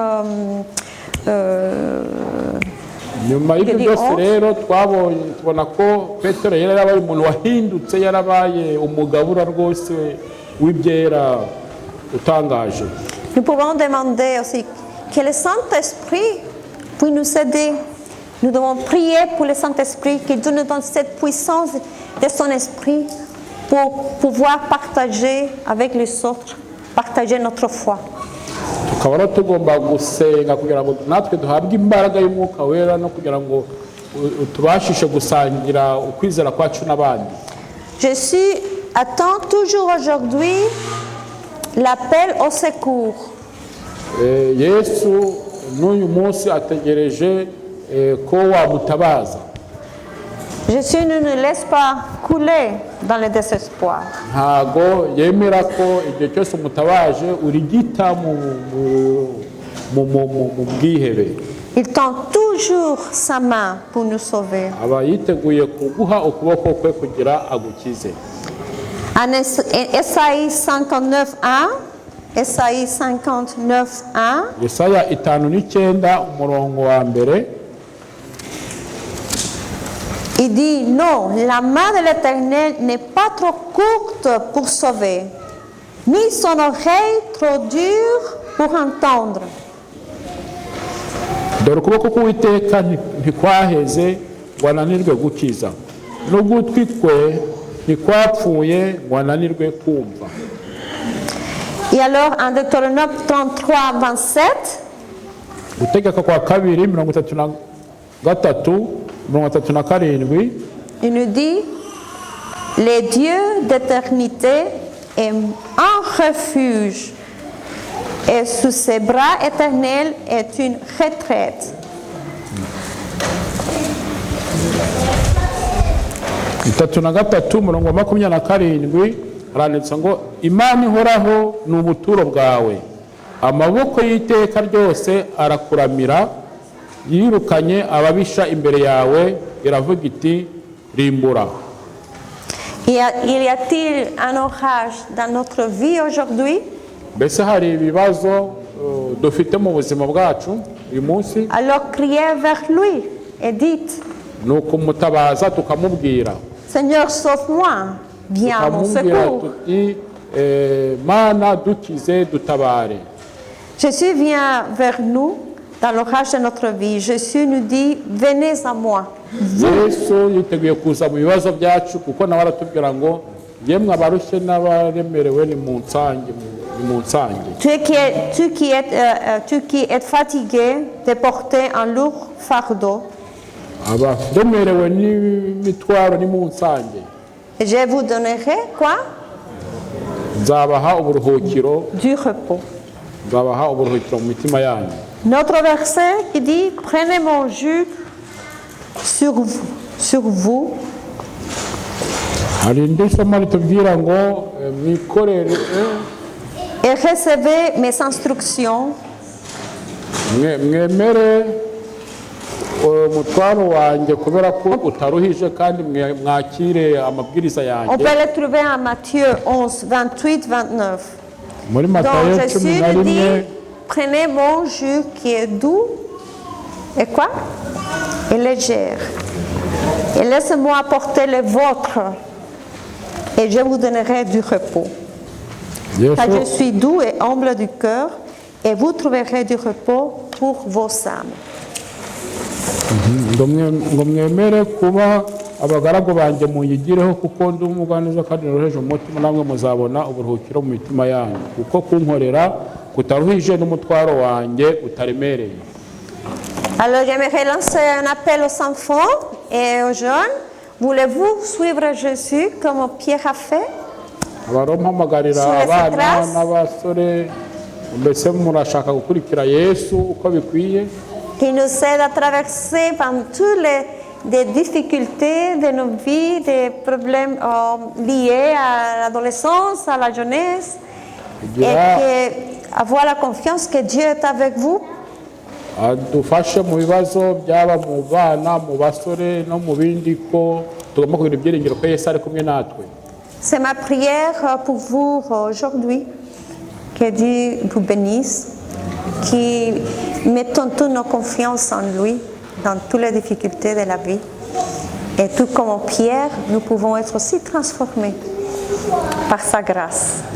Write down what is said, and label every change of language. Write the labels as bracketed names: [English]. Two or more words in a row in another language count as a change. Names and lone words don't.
[Kinyarwanda] nyuma y'ibyo byose rero tubona ko Petero yari yarabaye umuntu wahindutse, yarabaye umugabura rwose w'ibyera utangaje. [French] Nous pouvons demander aussi que le Saint-Esprit puisse nous aider. Nous devons prier pour le Saint-Esprit, qu'il nous donne cette puissance de son esprit pour pouvoir partager avec les autres, partager notre foi. [Kinyarwanda] tukaba rero tugomba gusenga kugira ngo natwe duhabwe imbaraga y'umwuka wera no kugira ngo tubashishe gusangira ukwizera kwacu n'abandi. [French] Jésus attend toujours aujourd'hui l'appel au secours. [Kinyarwanda] Yesu n'uyu munsi ategereje ko wamutabaza. [French] Jésus ne nous laisse pas couler dans le désespoir. [Kinyarwanda] ntago yemera ko igihe cyose umutabaje urigita mu bwihebe. [French] Il tend toujours sa main pour nous sauver. [Kinyarwanda] aba yiteguye kuguha ukuboko kwe kugira agukize. [French] En Esaïe 59:1, Esaïe 59:1, [Kinyarwanda] Yesaya 5:9 umurongo wa mbere. [French] il dit non, la main de l'Éternel n'est pas trop courte pour sauver, ni son oreille trop dure pour entendre. [Kinyarwanda] dore ukuboko k'Uwiteka ntikwaheze ngo ananirwe gukiza, n'ugutwi kwe ntikwapfuye ngo ananirwe kumva. [French] Et alors en Deutéronome 33:27, [Kinyarwanda] gutegeka kwa 2:33-37 [French] il nous dit le Dieu d'éternité est un refuge et sous ses bras éternels est une retraite. [Kinyarwanda] 37 haranditse ngo Imana ihoraho ni ubuturo bwawe, amaboko y'iteka ryose arakuramira, yirukanye ababisha imbere yawe, iravuga iti rimbura. [French] Y a-t-il un orage dans notre vie aujourd'hui? [Kinyarwanda] Mbese hari ibibazo dufite mu buzima bwacu uyu munsi? [French] Alors criez vers lui et dites, [Kinyarwanda] ni ukumutabaza tukamubwira, [French] Seigneur, sauve-moi, viens à mon [Kinyarwanda] tukamubwira [French] secours. [Kinyarwanda] tuti Mana dukize dutabare. [French] Jésus vient vers nous dans l'orage de notre vie. Jésus nous dit, venez à moi. [Kinyarwanda] Yesu yiteguye kuza mu bibazo byacu kuko nawe aratubwira ngo yemwe abarushye n'abaremerewe ni mu nsange. [French] Tu qui es fatigué de porter un lourd fardeau, [Kinyarwanda] abaremerewe n'imitwaro nimunsange [French] Je vous donnerai quoi? [Kinyarwanda] nzabaha uburuhukiro [French] Du repos. [Kinyarwanda] nzabaha uburuhukiro mu mitima yanyu. [French] Notre verset qui dit prenez mon joug sur vous. [Kinyarwanda] hari indi somo ritubwira ngo mwikorere [French] Et recevez mes instructions. [Kinyarwanda] mwemere umutwaro wanjye kubera ko utaruhije kandi mwakire amabwiriza [French] On [Kinyarwanda] yanjye. [French] peut le trouver en Matthieu 11, 28, 29. [Kinyarwanda] muri [French] Donc [Kinyarwanda] Matayo [French] Jésus 11 nous dit, prenez mon joug qui est doux et quoi? Et légère. Et laissez-moi apporter le vôtre et je vous donnerai du repos. Car je suis doux et humble du cœur et vous trouverez du repos pour vos âmes. [Kinyarwanda] ngo mwemere kuba abagaragu banjye munyigireho kuko ndi umugwaneza kandi noroheje umutima namwe muzabona uburuhukiro mu mitima yanyu kuko kunkorera kutaruhije n'umutwaro wanjye utaremereye. [French] Alors j'aimerais lancer un appel aux enfants et aux jeunes. Voulez-vous suivre Jésus comme Pierre a fait? [Kinyarwanda] Mpamagarira abana n'abasore mbese murashaka gukurikira Yesu uko bikwiye [French] Qui nous aide à traverser par toutes les difficultés de nos vies, des problèmes liés à l'adolescence, à la jeunesse, et avoir la confiance que Dieu est avec vous. [Kinyarwanda] adufashe mu bibazo byaba mu bana mu basore no mu bindi ko tugomba kugira ibyiringiro ko Yesu ari kumwe natwe. [French] C'est ma prière pour vous aujourd'hui. Que Dieu vous bénisse, qui mettons toute nos confiance en lui dans toutes les difficultés de la vie. Et tout comme Pierre, nous pouvons être aussi transformés par sa grâce.